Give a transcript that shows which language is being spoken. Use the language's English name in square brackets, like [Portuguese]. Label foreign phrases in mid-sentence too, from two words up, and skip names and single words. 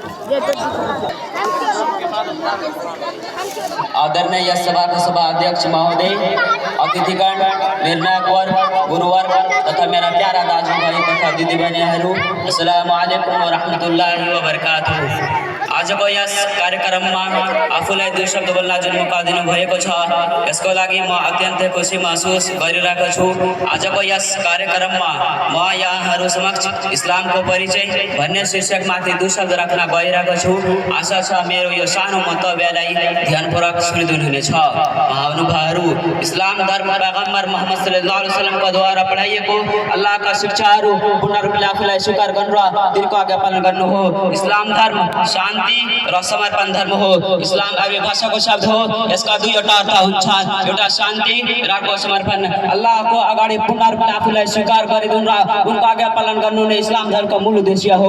[Nepali] आदरणीय सभा का सभा अध्यक्ष महोदय, अतिथिगण, निर्णायकवर, गुरुवर तथा मेरा प्यारा दाजु भाई तथा दिदीबहिनीहरू, [Arabic] अस्सलामु अलैकुम व रहमतुल्लाहि व बरकातुहू। [Nepali] आजको यस कार्यक्रममा आफूलाई दुई शब्द बोल्न जुन मौका दिनुभएको छ, यसको लागि म अत्यन्तै खुसी महसुस गरिरहेको छु। आजको यस कार्यक्रममा म यहाँहरू समक्ष इस्लामको परिचय भन्ने शीर्षकमाथि दुई शब्द राख्न गइरहेको छु। आशा छ मेरो यो सानो मन्तव्यलाई ध्यानपूर्वक सुनिदिनुहुनेछ। महानुभावहरू, इस्लाम धर्म पैगम्बर मोहम्मद [Arabic] सल्लल्लाहु अलैहि वसल्लमको [Nepali] द्वारा पढाइएको अल्लाहका शिक्षाहरू पूर्ण रूपले आफूलाई स्वीकार गर्नु र तिनको आज्ञा पालन गर्नु हो। इस्लाम धर्म शान्ति र समर्पण धर्म हो। इस्लाम अरबी भाषाको शब्द हो। यसका दुईवटा अर्थ हुन्छन्, एउटा शान्ति र अर्को समर्पण। अल्लाहको अगाडि पूर्ण रूपले आफूलाई स्वीकार गरिदिनु र उनको आज्ञा पालन गर्नु नै इस्लाम धर्मको मूल उद्देश्य हो।